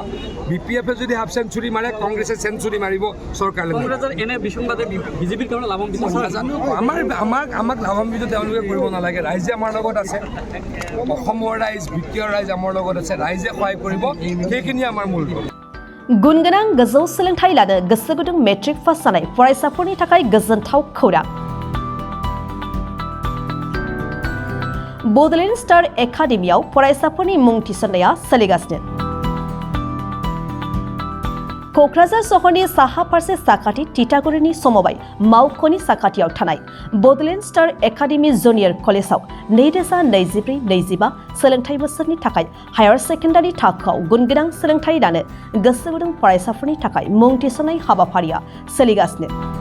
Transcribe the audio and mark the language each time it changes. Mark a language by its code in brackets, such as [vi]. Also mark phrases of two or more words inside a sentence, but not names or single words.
[as] বিপিএফে যদি হাফ চেঞ্চুৰী মাৰে কংগ্ৰেছে চেঞ্চুৰী মাৰিব চৰকাৰলৈ। কংগ্ৰেছৰ এনে বিসংবাদে বিজেপিৰ কাৰণে লাভান্বিত নাজানো, আমাক লাভান্বিত তেওঁলোকে কৰিব নালাগে। ৰাইজে আমাৰ লগত আছে, অসমৰ ৰাইজ বিত্তীয় ৰাইজ আমাৰ লগত আছে, ৰাইজে সহায় কৰিব, সেইখিনি আমাৰ মূল ধন। [brx] गुनगोनां गोजौ सोलोंथाइ लानो गोसो गुदुं मेट्रिक पास जानाय फरायसाफोरनि थाखाय गोजोनथाव खौरां। बड'लेण्ड स्टार एकाडेमियाव फरायसाफोरनि मुं थिसननाया सोलिगासिनो। क'क्राझार सहरनि साहा फारसे साखाथि तितागुरिनि समबाय मावख'नि साखाथियाव थानाय बड'लेण्ड स्टार एकाडेमि जुनियर कलेजाव 2024-25 सोलोंथाइ बोसोरनि थाखाय हायार सेकेन्डारि थाखोआव गुनगोनां सोलोंथाइ लानो गोसो गुदुं फरायसाफोरनि थाखाय मुं थिसननाय हाबाफारिया सोलिगासिनो।